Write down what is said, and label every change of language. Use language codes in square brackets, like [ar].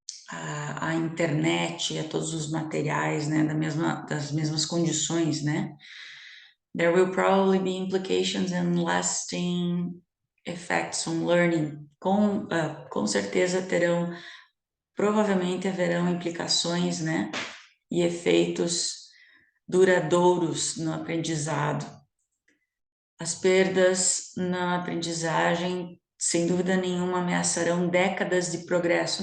[pt] A internet, a todos os materiais, né? Das mesmas condições, né? [en] There will probably be implications and lasting effects on learning. [pt] Com certeza provavelmente haverão implicações, né? E efeitos duradouros no aprendizado. As perdas na aprendizagem, sem dúvida nenhuma, ameaçarão décadas de progresso.